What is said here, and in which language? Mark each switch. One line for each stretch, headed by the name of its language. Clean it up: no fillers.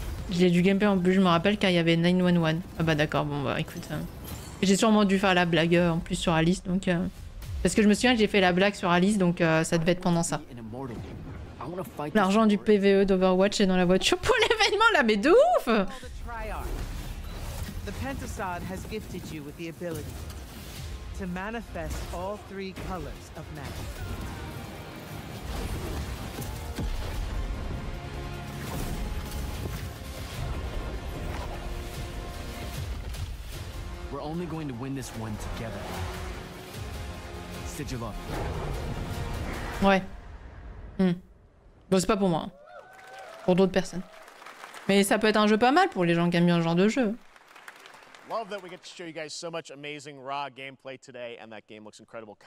French: J'ai du gameplay en plus, je me rappelle car il y avait 911. Ah bah d'accord, bon bah écoute. J'ai sûrement dû faire la blague en plus sur Alice, donc... Parce que je me souviens que j'ai fait la blague sur Alice, donc ça devait être pendant ça. L'argent du PVE d'Overwatch est dans la voiture pour l'événement là, mais de ouf!
English: The Pentasod has gifted you with the ability to manifest all 3 colors of magic. We're only going to win this one together. Sigil.
French: Ouais. Bon, c'est pas pour moi. Hein. Pour d'autres personnes. Mais ça peut être un jeu pas mal pour les gens qui aiment bien ce genre de jeu.
English: Love that we get to show you guys so much amazing raw gameplay today, and that game looks incredible.